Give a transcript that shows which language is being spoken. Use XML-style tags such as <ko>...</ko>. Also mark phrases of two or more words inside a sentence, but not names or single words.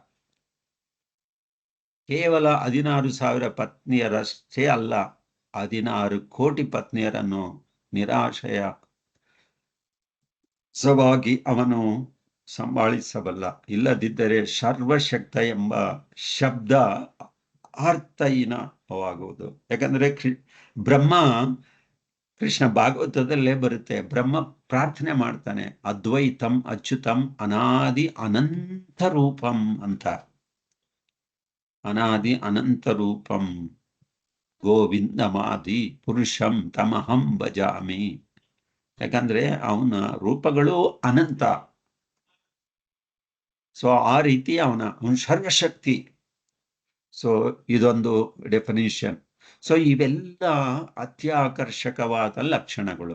<kn>ಕೇವಲ 16,000 ಪತ್ನಿಯರಷ್ಟೇ ಅಲ್ಲ, 16 ಕೋಟಿ ಪತ್ನಿಯರನ್ನು ನಿರಾಶಯವಾಗಿ ಅವನು ಸಂಭಾಳಿಸಬಲ್ಲ. ಇಲ್ಲದಿದ್ದರೆ ಸರ್ವಶಕ್ತ ಎಂಬ ಶಬ್ದ ಅರ್ಥಹೀನವಾಗುವುದು. ಯಾಕಂದ್ರೆ ಬ್ರಹ್ಮ, ಕೃಷ್ಣ ಭಾಗವತದಲ್ಲೇ ಬರುತ್ತೆ, ಬ್ರಹ್ಮ ಪ್ರಾರ್ಥನೆ ಮಾಡ್ತಾನೆ,</kn> <sa>ಅದ್ವೈತಂ ಅಚ್ಯುತಂ ಅನಾದಿ ಅನಂತ ರೂಪಂ ಅಂತ. ಅನಾದಿ ಅನಂತ ರೂಪಂ ಗೋವಿಂದಮಾದಿ ಪುರುಷಂ ತಮಹಂ ಭಜಾಮಿ.</sa> <kn>ಯಾಕಂದ್ರೆ ಅವನ ರೂಪಗಳು ಅನಂತ. ಸೊ ಆ ರೀತಿ ಅವನ ಸರ್ವಶಕ್ತಿ. ಸೊ ಇದೊಂದು ಡೆಫಿನಿಷನ್. ಸೊ ಇವೆಲ್ಲ ಅತ್ಯಾಕರ್ಷಕವಾದ ಲಕ್ಷಣಗಳು.</kn>